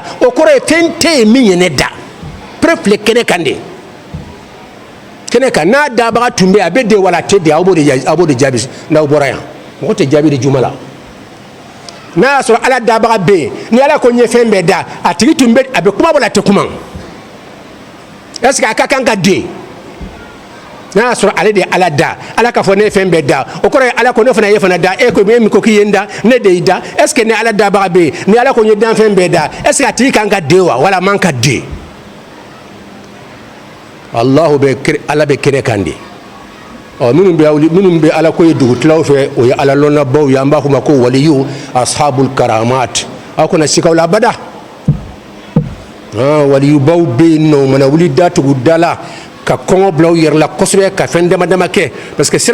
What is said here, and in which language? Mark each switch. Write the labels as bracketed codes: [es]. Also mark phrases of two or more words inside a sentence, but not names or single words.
[bm] o kɔrɔ ye fɛn tɛ yen min ye ne da preuve filɛ kɛnɛ kan de kɛnɛ kan n'a dabaga tun bɛ yen a bɛ de wala a tɛ de aw b'o de jaabi n'aw bɔra yan mɔgɔ tɛ jaabi de juma la n'a y'a sɔrɔ ala dabaga bɛ yen ni ala ko n ye fɛn bɛɛ da a tigi tun bɛ a bɛ kuma wala a tɛ kuma [fr] est ce que [bm] a ka kan ka den n'a y'a sɔrɔ ale de ye ala da ala ka fɔ ne ye fɛn bɛɛ da o kɔrɔ ye ala ko ne fana ye fana da e ko min ko k'i ye n da ne de y'i da [fr] est ce que [bm] ni ala dabaga bɛ yen ni ala ko n ye danfɛn bɛɛ da [fr] est ce que [bm] a tigi kan ka den wa wala a man ka den ala bɛ kɛnɛ kan de minnu bɛ ala ko ye dugutilaw fɛ o ye ala lɔnnabaw ye an b'a fɔ o ma ko [ar] وليُّ أصحابُ الكرامات [bm] aw kana siga o la abada waliyubaw bɛ yen nɔ u mana wuli datugu da la ka kɔngɔ bila u yɛrɛ la kosɛbɛ ka fɛn dama dama kɛ [fr] parce que